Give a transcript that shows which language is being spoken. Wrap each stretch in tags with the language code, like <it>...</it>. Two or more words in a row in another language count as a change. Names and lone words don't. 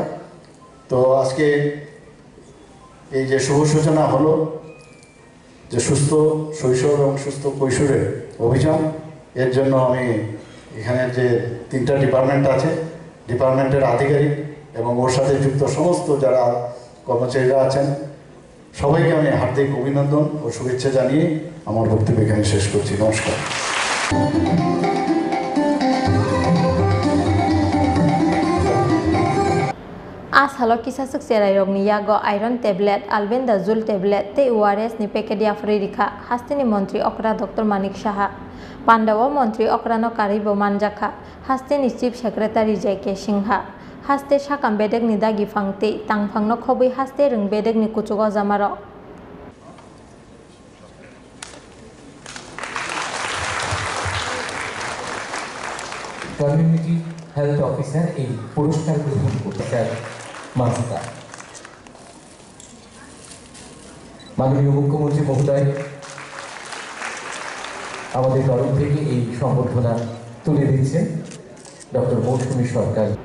<bn>তো আজকে এই যে শুভ সূচনা হলো যে সুস্থ শৈশব এবং সুস্থ কৈশোরের অভিযান, এর জন্য আমি এখানে যে 3টা ডিপার্টমেন্ট আছে, ডিপার্টমেন্টের আধিকারিক এবং ওর সাথে যুক্ত সমস্ত যারা কর্মচারীরা আছেন সবাইকে আমি হার্দিক অভিনন্দন ও শুভেচ্ছা জানিয়ে আমার বক্তব্য এখানে শেষ করছি। নমস্কার।</bn> <trp>Halo kisah serai rogni yago</trp> <en>iron tablet albendazole tablet</en> <trp>te ORS ni paket ya Afrika hastini Montri Okra Dr. Manik Shaha Pandawa Montri Okrano Karibo Manjaka hastini</trp> <en>Chief Secretary</en> <trp>J.K. Singha haste Shakam bedek ni dagi fangte tangfangno khobai haste rung bedek ni kuchugo zamaro</trp> <en>community health officer</en> <bn>এই পুরস্কার গ্রহণ করতে চায় মানসিকা। মাননীয় মুখ্যমন্ত্রী মহোদয় আমাদের তরফ থেকে এই সম্বর্ধনা তুলে দিচ্ছেন ডক্টর মৌসুমী সরকার।</bn>